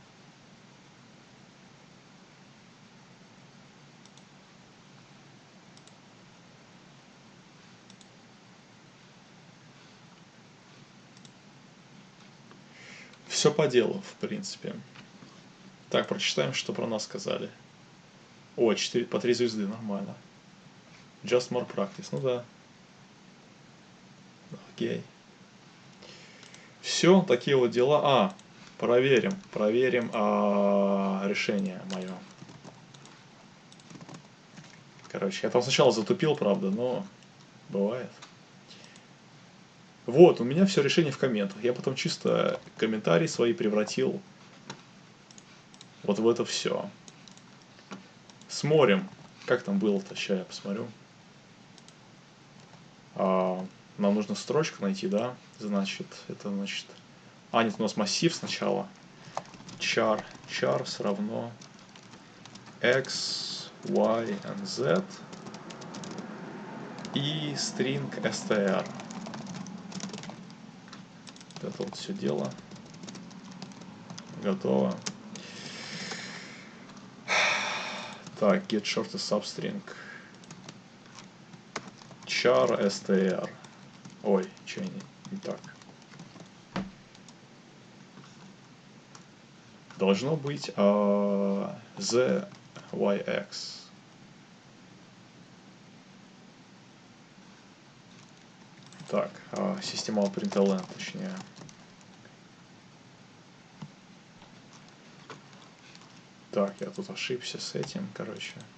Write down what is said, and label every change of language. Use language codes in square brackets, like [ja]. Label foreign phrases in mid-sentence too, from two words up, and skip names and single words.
[ru] Все по делу, в принципе. Так, прочитаем, что про нас сказали. О, 4, по 3 звезды, нормально. [en] Just more practice, [ru] ну да. Окей. Все, такие вот дела. Проверим решение мое. Короче, я там сначала затупил, правда, но бывает. Вот, у меня все решение в комментах. Я потом чисто комментарии свои превратил вот в это все. Смотрим, как там было-то. Сейчас я посмотрю. Нам нужно строчку найти, да? Значит, это значит... нет, у нас массив сначала. Char равно x, y and z и [en] string str. [ru] Это вот все дело. Готово. Так, [en] get shortest substring. Char str. [ru] Ой, что не так. Должно быть z, y, x. Так, система println, точнее. Так, я тут ошибся с этим, короче.